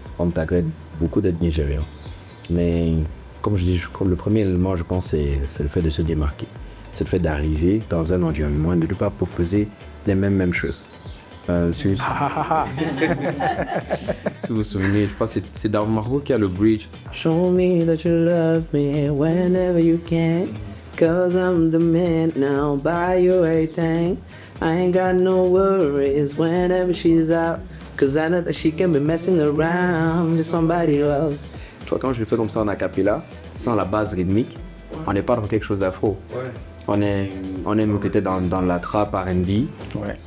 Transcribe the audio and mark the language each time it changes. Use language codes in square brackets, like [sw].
[fr] On me taguait beaucoup d'être nigérien. Mais comme je dis, le premier élément, je pense, c'est le fait de se démarquer. C'est le fait d'arriver dans un environnement et de ne pas proposer les mêmes choses. Si vous vous souvenez, je pense que c'est dans Margot qui a le bridge. [en] Show me that you love me whenever you can. Cause I'm the man now, buy you everything. I ain't got no worries whenever she's out. Cause I know that she can be messing around with somebody else. [fr] Tu vois, quand je le fais comme ça en acapella, sans la base rythmique, on n'est pas dans quelque chose d'afro. Ouais. On est peut-être dans la trap R&B. Ouais.